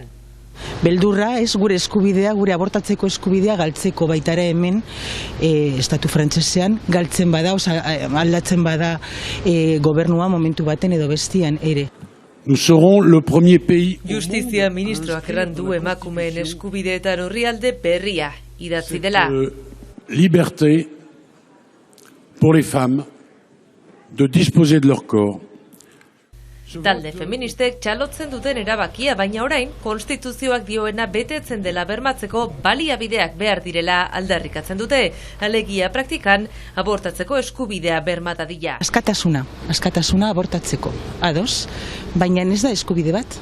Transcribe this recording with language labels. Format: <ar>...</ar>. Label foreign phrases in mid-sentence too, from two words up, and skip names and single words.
<eu>Beldurra ez gure eskubidea, gure abortatzeko eskubidea galtzeko baita ere hemen estatu frantsesean galtzen bada, aldatzen bada gobernua momentu baten edo bestian ere. Justizia ministroak errandu emakumeen eskubideetan orrialde berria idatzi dela.</eu> <fr>Liberté pour les femmes de disposer de leur corps.</fr> <eu>Talde feministek txalotzen duten erabakia, baina orain konstituzioak dioena betetzen dela bermatzeko baliabideak behar direla aldarrikatzen dute. Alegia praktikan abortatzeko eskubidea bermatadila. Askatasuna abortatzeko. Ados, baina ez da eskubide bat.</eu>